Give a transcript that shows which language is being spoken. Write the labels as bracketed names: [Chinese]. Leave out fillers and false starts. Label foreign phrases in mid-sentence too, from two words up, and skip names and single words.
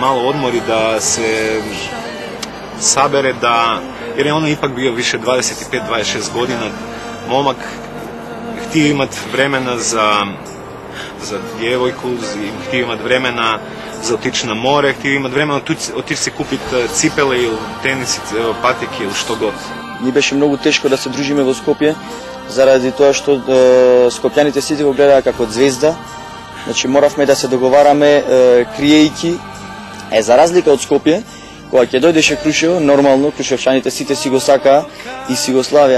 [Croatian] malo odmori, da se sabere, jer je ono ipak bio više 25-26 godina, momak, htio imati vremena za djevojku, htio imati vremena za otići na more, htio imati vremena otići se kupiti cipele ili tenisice, patike ili što god. [Macedonian] Ни беше многу тешко да се дружиме во Скопје, заради тоа што скопјаните сите го гледаа како звезда. Значи моравме да се договараме криејки. За разлика од Скопје, кога ќе дојдеше Крушево, нормално крушевчаните сите си го сакаа и си го славеа.